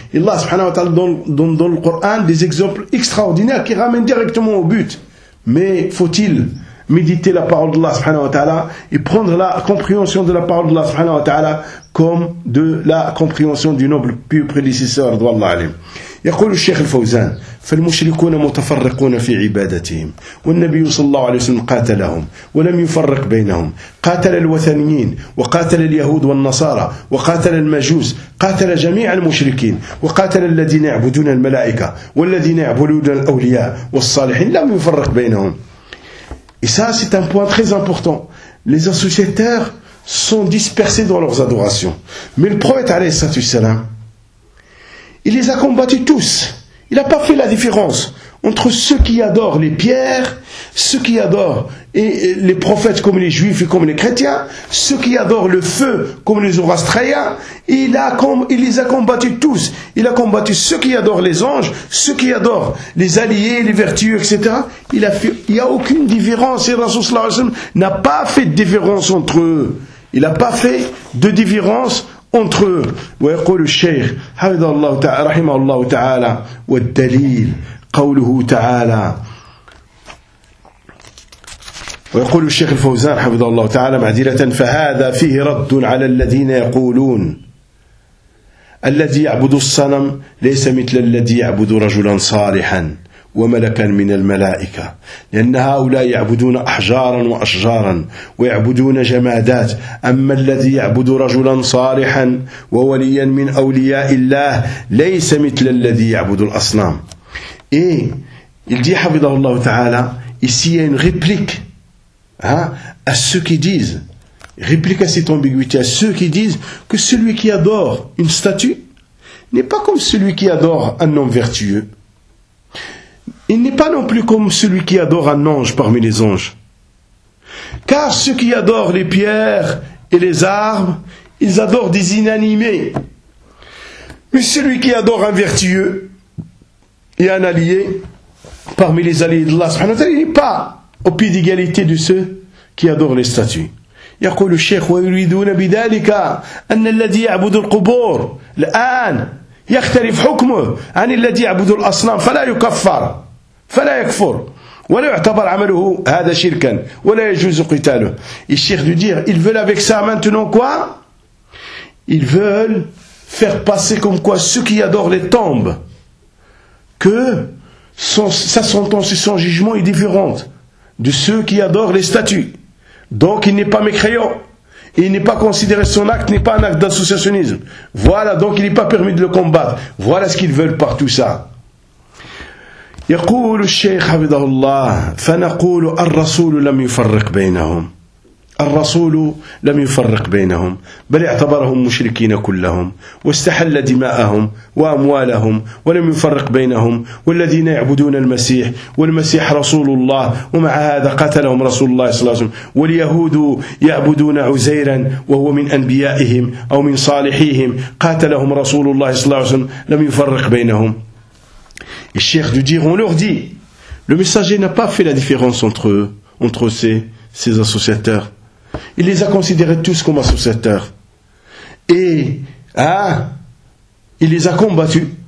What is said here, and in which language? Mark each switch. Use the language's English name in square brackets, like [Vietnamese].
[French] Et Allah subhanahu wa ta'ala donne le Coran des exemples extraordinaires qui ramènent directement au but. Mais faut-il méditer la parole d'Allah subhanahu wa ta'ala et prendre la compréhension de la parole d'Allah subhanahu wa ta'ala comme de la compréhension du noble pieux prédécesseur d'Allah alim. [Arabic] يقول الشيخ الفوزان فالمشركون متفرقون في عبادتهم والنبي صلى الله عليه وسلم قاتلهم ولم يفرق بينهم قاتل الوثنيين وقاتل اليهود والنصارى وقاتل المجوس قاتل جميع المشركين وقاتل الذين يعبدون الملائكة والذين يعبدون الأولياء والصالحين لم يفرق بينهم [French] Et ça c'est un point très important. Les associateurs sont dispersés dans leurs adorations. Mais le prophète [Arabic] عليه الصلاة والسلام [French] Il les a combattus tous. Il n'a pas fait la différence entre ceux qui adorent les pierres, ceux qui adorent et les prophètes comme les juifs et comme les chrétiens, ceux qui adorent le feu comme les zoroastriens. Il les a combattus tous. Il a combattu ceux qui adorent les anges, ceux qui adorent les alliés, les vertueux, etc. Il n'y a aucune différence. Et Rasoul sallallahu alayhi wa sallam n'a pas fait de différence entre eux. Il n'a pas fait de différence entre eux. [Arabic] ويقول الشيخ حفظه الله تعالى رحمه الله تعالى والدليل قوله تعالى ويقول الشيخ الفوزان حفظه الله تعالى معدلة فهذا فيه رد على الذين يقولون الذي يعبد الصنم ليس مثل الذي يعبد رجلا صالحا وملكا من الملائكة لأن هؤلاء يعبدون أحجارا وأشجارا ويعبدون جمادات أما الذي يعبد رجلا صالحا ووليا من أولياء الله ليس مثل الذي يعبد الأصنام إيه الذي حفظه الله تعالى [French] ici il y a une réplique à ceux qui disent réplique à cette ambiguïté à ceux qui disent que celui qui adore une statue n'est pas comme celui qui adore un homme vertueux. Il n'est pas non plus comme celui qui adore un ange parmi les anges. Car ceux qui adorent les pierres et les arbres, ils adorent des inanimés. Mais celui qui adore un vertueux et un allié parmi les alliés d'Allah subhanahu wa ta'ala, il n'est pas au pied d'égalité de ceux qui adorent les statues. [Arabic] يقول الشيخ ويريدون بذلك أن الذي يعبد القبور الآن يختلف حكمه عن الذي يعبد الأصنام فلا يكفر. فلا يكفر ولا يعتبر عمله هذا شركا ولا يجوز قتاله. [French] الشيخ دو دير ils veulent avec ça maintenant quoi? Ils veulent faire passer comme quoi ceux qui adorent les tombes que sa sentence et son jugement est différente de ceux qui adorent les statues. Donc il n'est pas mécréant. Il n'est pas considéré, son acte n'est pas un acte d'associationnisme. Voilà, donc il n'est pas permis de le combattre. Voilà ce qu'ils veulent par tout ça. [Arabic] يقول الشيخ حفظه الله فنقول الرسول لم يفرق بينهم الرسول لم يفرق بينهم بل اعتبرهم مشركين كلهم واستحل دماءهم وأموالهم ولم يفرق بينهم والذين يعبدون المسيح والمسيح رسول الله ومع هذا قتلهم رسول الله صلى الله عليه وسلم واليهود يعبدون عزيرا وهو من أنبيائهم أو من صالحيهم قاتلهم رسول الله صلى الله عليه وسلم لم يفرق بينهم [French] Et cherche de dire, on leur dit, le messager n'a pas fait la différence entre eux, entre ses associateurs. Il les a considérés tous comme associateurs. Et, il les a combattus.